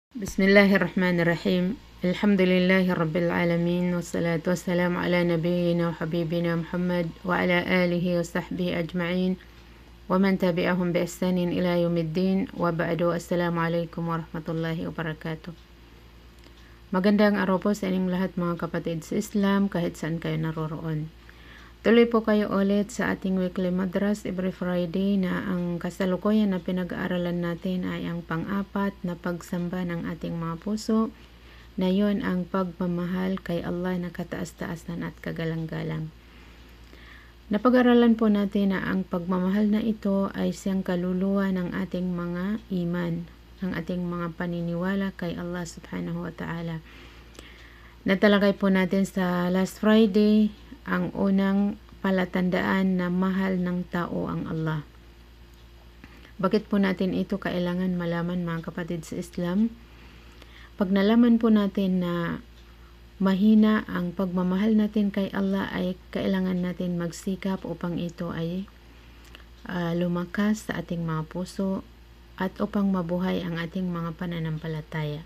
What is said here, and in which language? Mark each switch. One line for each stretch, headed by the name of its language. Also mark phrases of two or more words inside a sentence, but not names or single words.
Arabic: بسم الله الرحمن الرحيم. الحمد لله رب العالمين والصلاة والسلام على نبينا وحبيبنا محمد وعلى آله وصحبه أجمعين ومن تبعهم بإحسان إلى يوم الدين وبعد. السلام عليكم ورحمة الله وبركاته.
Filipino: Magandang araw po sa inyong lahat mga kapatid sa Islam kahit saan kayo naroroon. Tuloy po kayo ulit sa ating weekly madras
English: every Friday
Filipino: na ang kasalukuyan na pinag-aaralan natin ay ang pang-apat na pagsamba ng ating mga puso, na yun ang pagmamahal kay Allah na kataas-taasan at kagalang-galang. Napag-aralan po natin na ang pagmamahal na ito ay siyang kaluluwa ng ating mga iman, ng ating mga paniniwala kay Allah
Arabic: سبحانه وتعالى.
Filipino: Natalakay po natin sa
English: last Friday
Filipino: ang unang palatandaan na mahal ng tao ang Allah. Bakit po natin ito kailangan malaman mga kapatid sa Islam? Pag nalaman po natin na mahina ang pagmamahal natin kay Allah, ay kailangan natin magsikap upang ito ay lumakas sa ating mga puso at upang mabuhay ang ating mga pananampalataya.